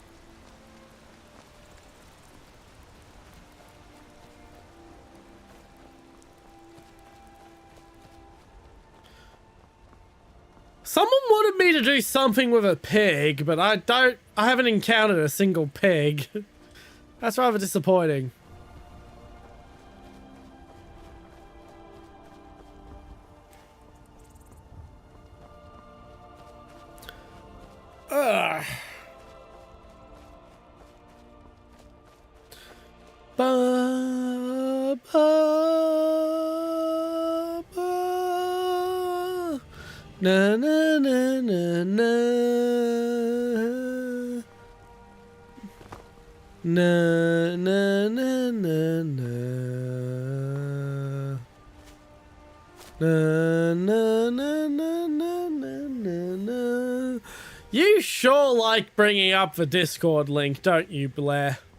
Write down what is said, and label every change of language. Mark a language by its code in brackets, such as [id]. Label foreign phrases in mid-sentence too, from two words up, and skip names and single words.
[en] Someone wanted me to do something with a pig, but I haven't encountered a single pig. That's rather disappointing. Ugh. Ba, ba, ba. Na na na na na. Na na na na na. Na na na na na na na. You sure like bringing up the Discord link, don't you, Blair?